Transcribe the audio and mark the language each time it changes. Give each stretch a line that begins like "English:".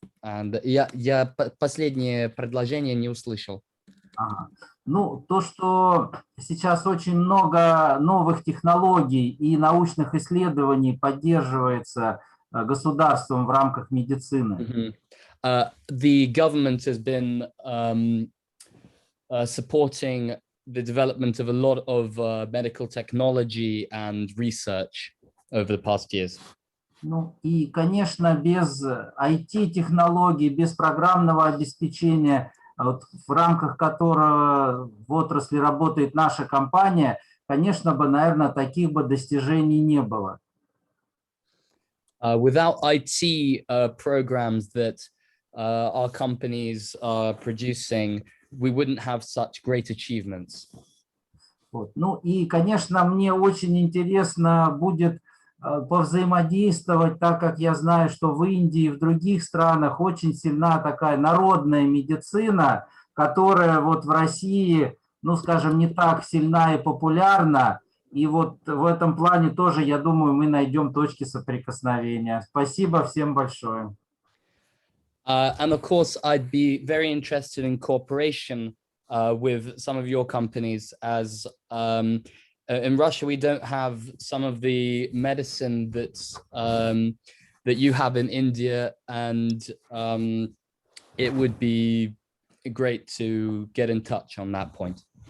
English: And
Russian: я последнее предложение не услышал. То, что сейчас очень много новых технологий и научных исследований поддерживается государством в рамках медицины.
English: The government has been supporting the development of a lot of medical technology and research over the past years.
Russian: И, конечно, без IT-технологий, без программного обеспечения, в рамках которого в отрасли работает наша компания, конечно бы, наверное, таких бы достижений не было.
English: Without IT programs that our companies are producing, we wouldn't have such great achievements.
Russian: И, конечно, мне очень интересно будет повзаимодействовать, так как я знаю, что в Индии и в других странах очень сильна такая народная медицина, которая вот в России, скажем, не так сильна и популярна. И вот в этом плане тоже, я думаю, мы найдем точки соприкосновения. Спасибо всем большое.
English: And of course, I'd be very interested in cooperation with some of your companies, as in Russia, we don't have some of the medicine that you have in India, and it would be great to get in touch on that point.